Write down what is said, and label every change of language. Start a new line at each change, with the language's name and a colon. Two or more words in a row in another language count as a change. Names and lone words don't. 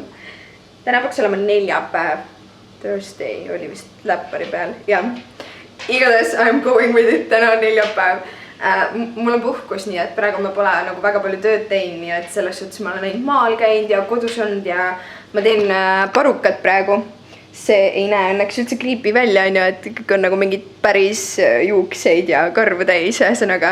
Estonian: Täna peaks olema neljapäev. Thursday oli vist läppari peal. Ja, igatahes
English: I'm going with it,
Estonian: täna on neljapäev. Mul on puhkus nii, et praegu ma pole nagu väga palju tööd teinud, nii et selles suhtes ma olen ainult maal käinud ja kodus olnud ja ma teen parukat praegu. See ei näe õnneks üldse kriipi välja, et kõik on nagu mingid päris juukseid ja karvu täis, ühesõnaga.